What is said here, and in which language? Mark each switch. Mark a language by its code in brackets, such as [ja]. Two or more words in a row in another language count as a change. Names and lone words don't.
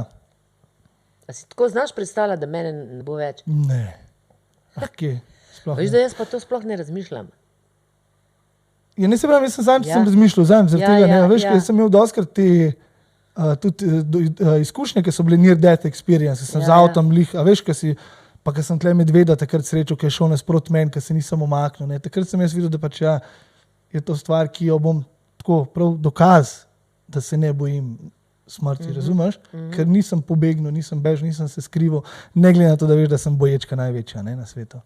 [sl] A si tako znaš predstavljati, da mene ne bo več? Ne. Kje? Sploh Veš, da jaz pa to sploh ne razmišljam. Ja, ne se pravim, jaz sem razmišljal, zaradi tega, veš, ker sem imel dostkrat te tudi izkušnje, ki so bile [en] near death experience, [sl] sem z avtom a veš, pa ker sem tle medveda takrat srečal, ki je šel nasprot meni, ker se nisem umaknil. Takrat sem jaz videl, da pač je to stvar, ki jo bom tako prav dokaz, da se ne bojim smrti, razumeš? Ker nisem pobegnil, nisem bežal, nisem se skrival, ne glede na to, da veš, da sem boječka največja na svetu.